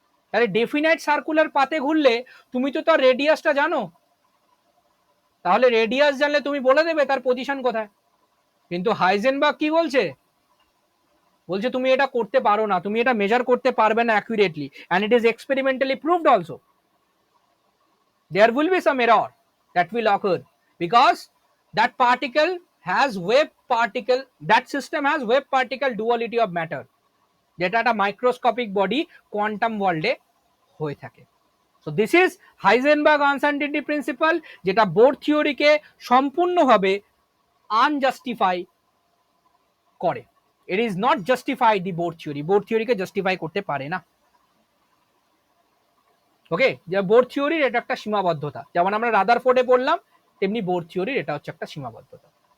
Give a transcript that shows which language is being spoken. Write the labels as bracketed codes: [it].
[bn] তাহলে definite circular পাথে ঘুরলে তুমি তো তার রেডিয়াসটা জানো, তাহলে রেডিয়াস জানলে তুমি বলে দেবে তার পজিশন কোথায়। কিন্তু হাইজেনবার্গ কি বলছে, বলছে তুমি এটা করতে পারো না, তুমি এটা মেজার করতে পারবে না accurately, [en] And it is experimentally proved also. There will be some error that will occur because that particle has wave particle, that system has wave particle duality of matter, [bn] যেটা একটা মাইক্রোস্কোপিক বডি কোয়ান্টাম ওয়ার্ল্ডে হয়ে থাকে। [en] so this is Heisenberg uncertainty principle, [bn] যেটা bore থিওরিকে সম্পূর্ণভাবে আনজাস্টিফাই করে। [en] it is not justified the Bohr theory, [bn] bore থিওরিকে justify করতে পারে না। ওকে, যে বোর থিওরির এটা একটা সীমাবদ্ধতা, যেমন আমরা রাদারফোর্ডে পড়লাম, তেমনি বোর থিওরির এটা হচ্ছে একটা সীমাবদ্ধতা।